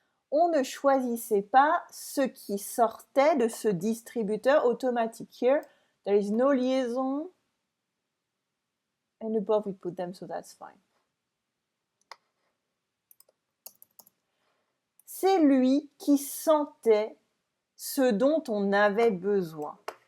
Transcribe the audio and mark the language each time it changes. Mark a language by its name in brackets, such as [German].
[French] On ne choisissait pas ce qui sortait de ce distributeur automatique. [English] Here, there is no liaison, and above we put them, so that's fine. [French] C'est lui qui sentait ce dont on avait besoin.